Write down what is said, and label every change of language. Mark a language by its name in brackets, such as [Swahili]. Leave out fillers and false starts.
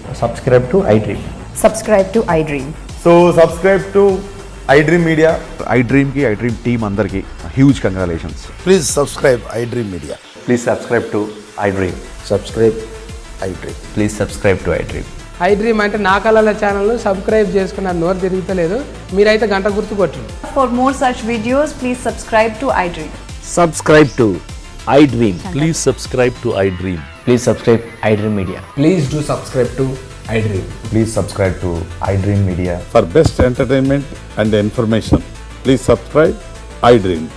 [English] Subscribe to iDream. Subscribe to iDream. So subscribe to iDream Media. iDream team [Telugu] andarki [English] huge congratulations. Please subscribe iDream Media. Please subscribe to iDream. Subscribe iDream. Please subscribe to iDream. [Telugu] iDream అంటే నా కళల channel subscribe చేసుకున్న నోరు తిరుగుతలేదు, మీరైతే గంట గుర్తు కొట్టండి. [English] For more such videos, please subscribe to iDream. Subscribe to iDream. Please subscribe to iDream. Please subscribe iDream Media. Please do subscribe to iDream. Please subscribe to iDream Media. For best entertainment and information, please subscribe iDream.